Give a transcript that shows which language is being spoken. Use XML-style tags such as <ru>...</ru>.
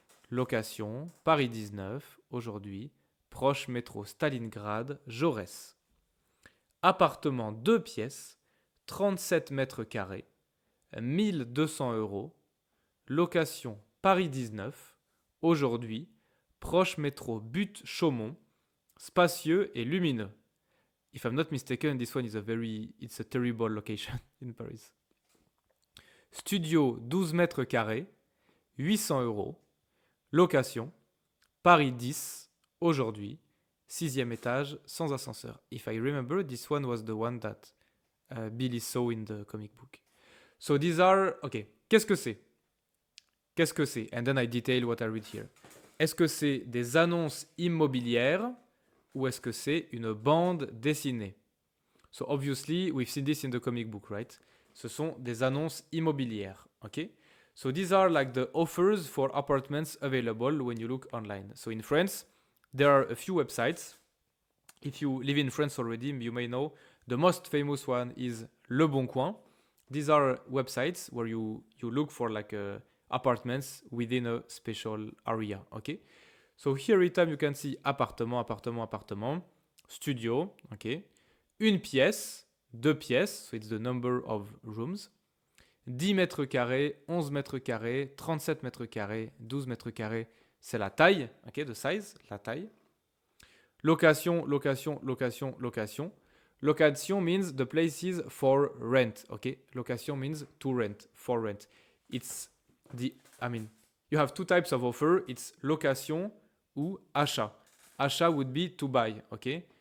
<fr>Location, Paris 19, aujourd'hui, proche métro Stalingrad, Jaurès. Appartement 2 pièces, 37 mètres carrés, 1200 €. Location, Paris 19, aujourd'hui, proche métro Butte-Chaumont, spacieux et lumineux.</fr> <en>If I'm not mistaken, this one it's a terrible location in Paris.</en> <fr>Studio 12 mètres carrés, 800 €. Location, Paris 10, aujourd'hui, 6e étage, sans ascenseur.</fr> <en>If I remember, this one was the one that Billy saw in the comic book. So these are...</en> <fr>Ok, qu'est-ce que c'est? Qu'est-ce que c'est?</fr> <en>And then I detail what I read here.</en> <fr>Est-ce que c'est des annonces immobilières ou est-ce que c'est une bande dessinée?</fr> <en>So obviously, we've seen this in the comic book, right?</en> <fr>Ce sont des annonces immobilières, ok?</fr> <en>So these are like the offers for apartments available when you look online. So in France, there are a few websites. If you live in France already, you may know the most famous one is Le Bon Coin. These are websites where you look for like apartments within a special area, okay? So here every time you can see appartement, appartement, appartement, studio, okay?</en> <fr>Une pièce, 2 pièces,</fr> <en>so it's the number of rooms.</en> <fr>10 mètres carrés, 11 mètres carrés, 37 mètres carrés, 12 mètres carrés, c'est la taille, ok,</fr> <en>the size,</en> <fr>la taille.</fr> <en>Location, location, location, location. Location means the places for rent, ok? Location means to rent, for rent. It's you have two types of offer. It's</en> <fr>location ou achat.</fr> <en>Achat would be to buy, ok?</en>